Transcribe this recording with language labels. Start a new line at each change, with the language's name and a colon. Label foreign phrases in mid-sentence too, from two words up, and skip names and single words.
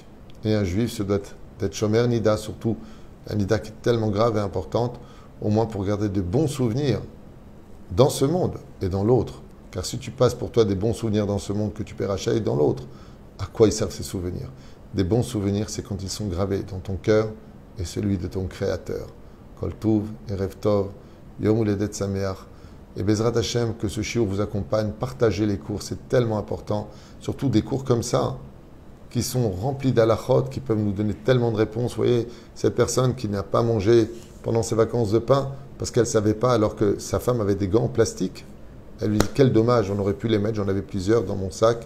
French: Et un juif se doit d'être
Hebrew: שומר נידה,
French: surtout un nida qui est tellement grave et importante, au moins pour garder de bons souvenirs dans ce monde et dans l'autre. Car si tu passes pour toi des bons souvenirs dans ce monde que tu peux racheter dans l'autre, à quoi ils servent ces souvenirs? Des bons souvenirs, c'est quand ils sont gravés dans ton cœur et celui de ton Créateur.
Hebrew: כל טוב, ערב טוב, יום הולדת שמח. Et בעזרת ה,
French: que ce shiur vous accompagne, partagez les cours, c'est tellement important, surtout des cours comme ça, qui sont remplis d'halachot, qui peuvent nous donner tellement de réponses. Vous voyez, cette personne qui n'a pas mangé pendant ses vacances de pain, parce qu'elle ne savait pas, alors que sa femme avait des gants en plastique, elle lui dit, quel dommage, on aurait pu les mettre, j'en avais plusieurs dans mon sac.